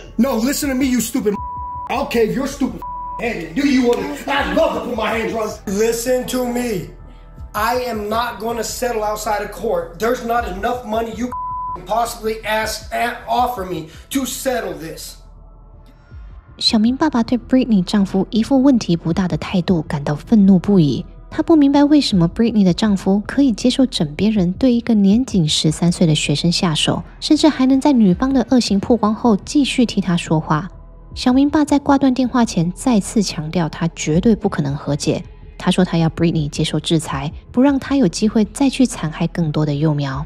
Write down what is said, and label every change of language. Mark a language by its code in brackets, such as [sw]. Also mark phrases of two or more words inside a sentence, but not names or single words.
[en] No, listen to me, you stupid I'll cave your stupid head. Do you want to? I'd love to put my hands on. Listen to me. I am not going to settle outside of court. There's not enough money you can possibly offer me to settle this. [zh] 小明爸爸對 Brittany 丈夫一副問題不大的態度感到憤怒不已。他不明白為什麼 Brittany 的丈夫可以接受枕邊人對一個年僅13歲的學生下手，甚至還能在女方的惡行曝光後繼續替他說話。小明爸在掛斷電話前再次強調，他絕對不可能和解。他說他要 Brittany 接受制裁，不讓他有機會再去殘害更多的幼苗。